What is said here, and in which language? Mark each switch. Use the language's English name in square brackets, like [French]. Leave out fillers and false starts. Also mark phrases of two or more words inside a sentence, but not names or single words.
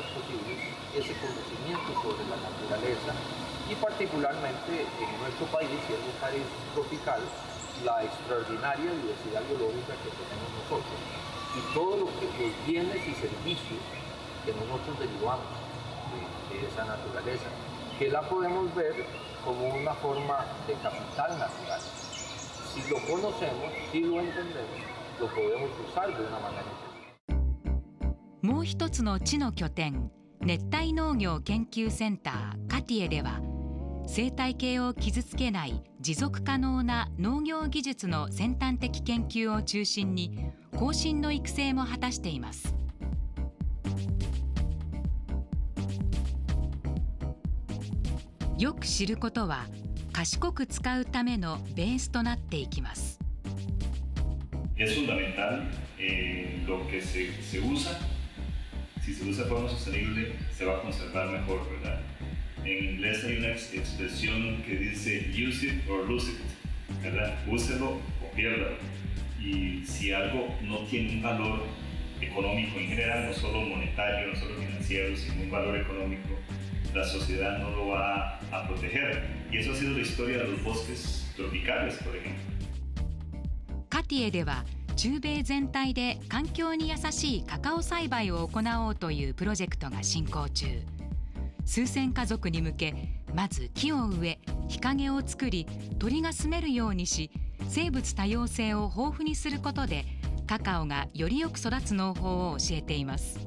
[Spanish] posibles ese conocimiento sobre la naturaleza y particularmente en nuestro país, y es un país tropical, la extraordinaria diversidad biológica que tenemos nosotros y todos los bienes y servicios que nosotros derivamos de esa naturaleza, que la podemos ver como una forma de capital natural. Si lo conocemos, si lo entendemos, lo podemos usar de una manera inteligente. [Japanese] もう一つの地の拠点、熱帯農業研究センターカティエでは、生態系を傷つけない持続可能な農業技術の先端的研究を中心に後進の育成も果たしています。よく知ることは賢く使うためのベースとなっていきます。 [Spanish] Es fundamental lo que se usa. Si se usa de forma sostenible, se va a conservar mejor, ¿verdad? En inglés hay una expresión que dice [English] use it or lose it, [Spanish] ¿verdad? Úselo o piérdalo. Y si algo no tiene un valor económico en general, no solo monetario, no solo financiero, sino un valor económico, la sociedad no lo va a proteger. Y eso ha sido la historia de los bosques tropicales, por ejemplo. [Japanese] カティエでは中米全体で環境に優しいカカオ栽培を行おうというプロジェクトが進行中。数千家族に向け、まず木を植え、日陰を作り、鳥が住めるようにし、生物多様性を豊富にすることでカカオがよりよく育つ農法を教えています。